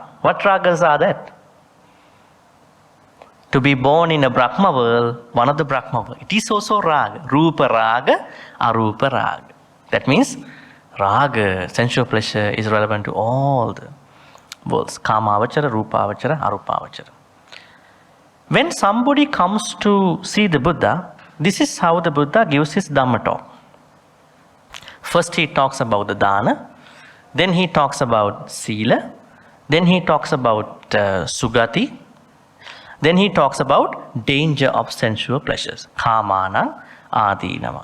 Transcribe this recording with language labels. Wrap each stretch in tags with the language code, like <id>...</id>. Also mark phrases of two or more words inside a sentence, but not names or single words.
<en>What ragas are that? To be born in a Brahma world, one of the Brahma world, it is also raga.</en> <pi>Rupa raga, arupa raga.</pi> <en>That means raga, sensual pleasure, is relevant to all the worlds.</en> <pi>Kama avachara, rupa avachara, arupa avachara.</pi> <en>When somebody comes to see the Buddha, this is how the Buddha gives his Dhamma talk. First he talks about the dana, then he talks about sila, then he talks about sugati, then he talks about danger of sensual pleasures,</en> <pi>kamana, adinama.</pi>